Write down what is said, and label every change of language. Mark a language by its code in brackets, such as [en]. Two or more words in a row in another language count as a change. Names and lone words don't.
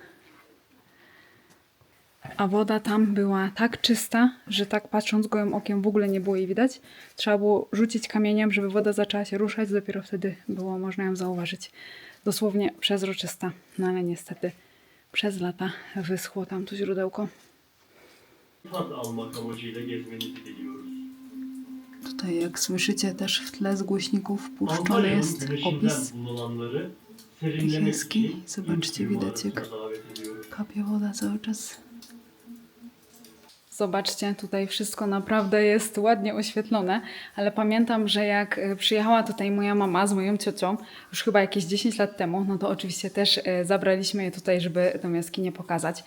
[pl] A woda tam była tak czysta, że tak patrząc gołym okiem w ogóle nie było jej widać. Trzeba było rzucić kamieniem, żeby woda zaczęła się ruszać, dopiero wtedy było można ją zauważyć. Dosłownie przezroczysta, no ale niestety przez lata wyschło tam to źródełko. [tr] Tat almak amacıyla gezmenizi diliyoruz. [pl] Tutaj jak słyszycie też w tle z głośników puszczony [tr] Antalya'nın [pl] jest [tr] güneşinden [pl] opis [tr] bululanları [pl] tych [tr] serinlemek [pl] jaskiń. [tr] için [pl] Zobaczcie, widać jak [tr] davet ediyoruz. [pl] kapie woda cały czas. Zobaczcie, tutaj wszystko naprawdę jest ładnie oświetlone, ale pamiętam, że jak przyjechała tutaj moja mama z moją ciocią, już chyba jakieś 10 lat temu, no to oczywiście też zabraliśmy je tutaj, żeby tę jaskinię pokazać.